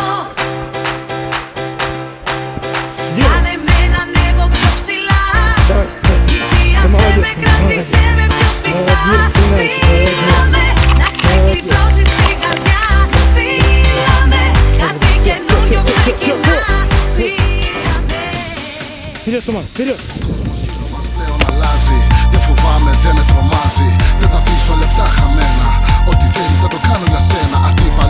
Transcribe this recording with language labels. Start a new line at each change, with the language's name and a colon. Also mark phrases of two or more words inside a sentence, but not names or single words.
Greek: Κάνε με να ανέβω πιο ψηλά. Πλησίασέ με, κράτησέ με πιο σφιχτά. Φίλαμε, να ξεκλειδώσεις την καρδιά. Φίλαμε, κάτι καινούριο ξεκινά. Φίλαμε.
Russian: Вперед, Туман, вперед!
Greek: Γύρω μας πλέον αλλάζει, δεν φοβάμαι, δεν με τρομάζει. Δεν θα αφήσω λεπτά χαμένα, ό,τι θέλεις θα το κάνω για σένα.